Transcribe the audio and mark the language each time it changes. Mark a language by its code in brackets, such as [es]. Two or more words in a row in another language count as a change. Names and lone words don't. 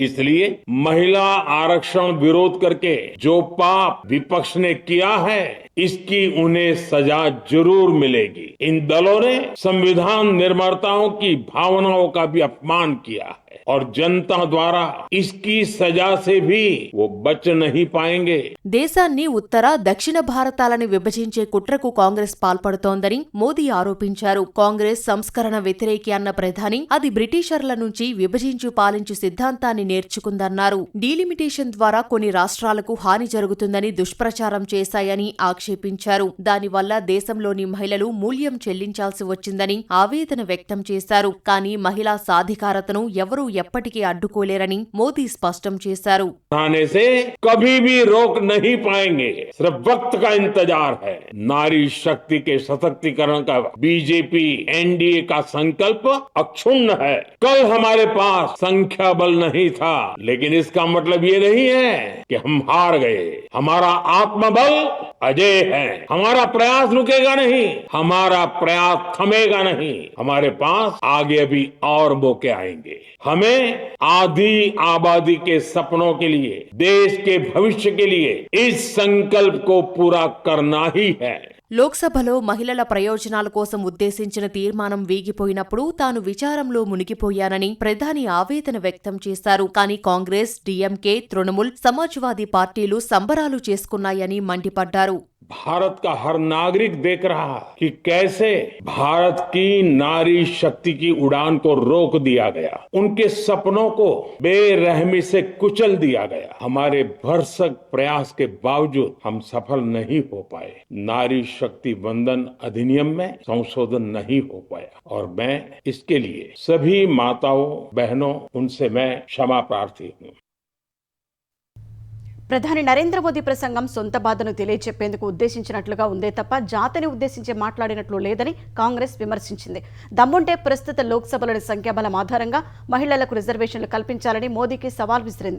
[hi] इसलिए महिला आरक्षण विरोध करके जो पाप विपक्ष ने किया है, इसकी उन्हें सजा जरूर मिलेगी। इन दलों ने संविधान निर्माताओं की भावनाओं का भी अपमान किया है और जनता द्वारा इसकी सजा से भी वो बच नहीं पाएंगे। [te] దేశాన్ని ఉత్తర దక్షిణ భారతాలను విభజించే కుట్రకు కాంగ్రెస్ పాల్పడుతోందని మోదీ ఆరోపించారు. కాంగ్రెస్ సంస్కరణ వ్యతిరేకి అన్న ప్రధాని అది బ్రిటిషర్ల నుంచి విభజించు పాలించు సిద్ధాంతాన్ని నేర్చుకుందన్నారు. డీలిమిటేషన్ ద్వారా కొన్ని రాష్ట్రాలకు హాని జరుగుతుందని దుష్ప్రచారం చేశాయని ఆక్షేపించారు. దానివల్ల దేశంలోని మహిళలు మూల్యం చెల్లించాల్సి వచ్చిందని ఆవేదన వ్యక్తం చేశారు. కానీ మహిళా సాధికారతను ఎవరూ ఎప్పటికీ అడ్డుకోలేరని మోదీ స్పష్టం చేశారు. [hi] कभी भी रोक नहीं पाएंगे, सिर्फ वक्त का इंतजार है। नारी शक्ति के सशक्तिकरण का बीजेपी एनडीए का संकल्प अक्षुण्ण है। कल हमारे पास संख्या बल नहीं था, लेकिन इसका मतलब ये नहीं है कि हम हार गए। हमारा आत्मबल अजय है। हमारा प्रयास रुकेगा नहीं, हमारा प्रयास थमेगा नहीं। हमारे पास आगे अभी और मौके आएंगे। हमें आधी आबादी के सपनों के लिए, देश के भविष्य के लिए इस संकल्प को पूरा करना ही है। [te] లోక్సభలో మహిళల ప్రయోజనాల కోసం ఉద్దేశించిన తీర్మానం వీగిపోయినప్పుడు తాను విచారంలో మునిగిపోయానని ప్రధాని ఆవేదన వ్యక్తం చేశారు. కానీ కాంగ్రెస్, డీఎంకే, తృణమూల్, సమాజ్వాదీ పార్టీలు సంబరాలు చేసుకున్నాయని మండిపడ్డారు. [hi] भारत का हर नागरिक देख रहा है कि कैसे भारत की नारी शक्ति की उड़ान को रोक दिया गया, उनके सपनों को बेरहमी से कुचल दिया गया। हमारे भरसक प्रयास के बावजूद हम सफल नहीं हो पाए। नारी शक्ति वंदन अधिनियम में संशोधन नहीं हो पाया और मैं इसके लिए सभी माताओं बहनों उनसे मैं क्षमा प्रार्थी हूँ। [te] ప్రధాని నరేంద్ర మోదీ ప్రసంగం సొంత బాధను తెలియచెప్పేందుకు ఉద్దేశించినట్లుగా ఉందే తప్ప జాతిని ఉద్దేశించి మాట్లాడినట్లు లేదని కాంగ్రెస్ విమర్శించింది. దమ్ముంటే ప్రస్తుత లోక్సభలోని సంఖ్యాబలం ఆధారంగా మహిళలకు రిజర్వేషన్లు కల్పించాలని మోదీకి సవాల్ విసిరింది.